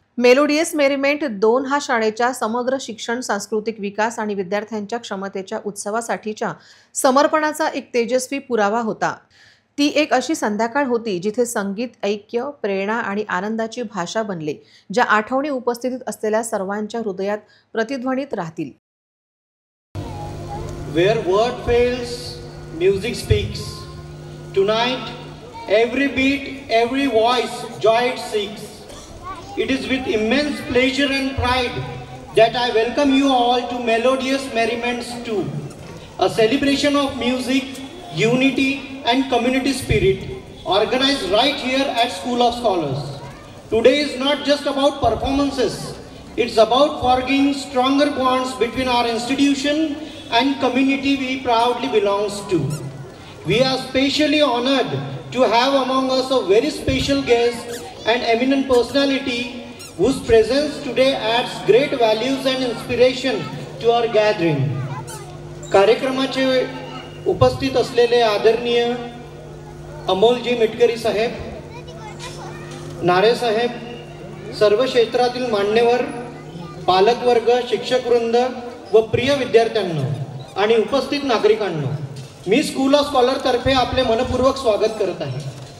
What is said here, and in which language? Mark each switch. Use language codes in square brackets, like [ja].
[mr] Melodious मेरीमेंट 2 हा शाळेच्या समग्र शिक्षण, सांस्कृतिक विकास आणि विद्यार्थ्यांच्या क्षमतेच्या उत्सवासाठीच्या समर्पणाचा एक तेजस्वी पुरावा होता। ती एक अशी संध्याकाळ होती जिथे संगीत, ऐक्य, प्रेरणा आणि आनंदाची भाषा बनले, ज्या आठवणी उपस्थित असलेल्या सर्वांच्या हृदयात प्रतिध्वनित राहतील. [en] Where word fails, music speaks. Tonight, every beat, every voice, joy it seeks. It is with immense pleasure and pride that I welcome you all to Melodious Merriments 2, a celebration of music, unity and community spirit organized right here at School of Scholars. Today is not just about performances, it's about forging stronger bonds between our institution and community we proudly belongs to. We are specially honored to have among us a very special guest and eminent personality whose presence today adds great values and inspiration to our gathering. [mr] कार्यक्रमाचे उपस्थित असलेले आदरणीय अमोलजी मिटकरी साहेब, नारे साहेब, सर्व क्षेत्रातील मान्यवर, पालकवर्ग, शिक्षकवृंद व प्रिय विद्यार्थ्यांनो आणि उपस्थित नागरिकांनो, मी स्कूल ऑफ स्कॉलर तर्फे आपले मनपूर्वक स्वागत करत आहे.